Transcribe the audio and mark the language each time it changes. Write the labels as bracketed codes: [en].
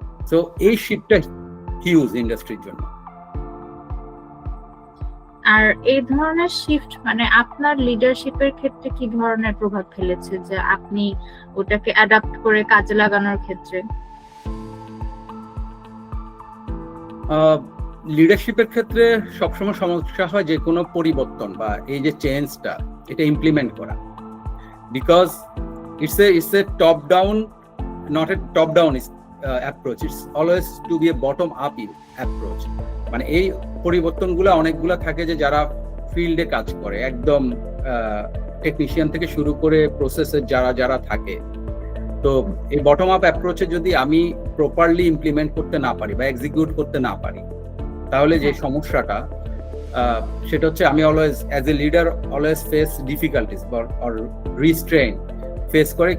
[bn] So এই শিফটটা huge ইন্ডাস্ট্রির জন্য। আর এই ধরনের শিফট মানে আপনার লিডারশিপের ক্ষেত্রে কি ধরনের প্রভাব ফেলেছে, যে আপনি ওটাকে অ্যাডাপ্ট করে কাজে লাগানোর ক্ষেত্রে? লিডারশিপের ক্ষেত্রে সবসময় সমস্যা হয় যে কোনো পরিবর্তন বা এই যে চেঞ্জটা, এটা ইমপ্লিমেন্ট করা, because [en] it's a top down, not a top down approach, it's always to be a bottom up approach. [bn] মানে এই পরিবর্তনগুলো অনেকগুলো থাকে যে যারা ফিল্ডে কাজ করে, একদম টেকনিশিয়ান থেকে শুরু করে প্রসেসে যারা থাকে, তো এই বটম আপ অ্যাপ্রোচে যদি আমি প্রপারলি ইমপ্লিমেন্ট করতে না পারি বা এক্সিকিউট করতে না পারি, তাহলে যে সমস্যাটা সেটা হচ্ছে আমি always as a leader always face difficulties or রিস্ট্রেইন face করে।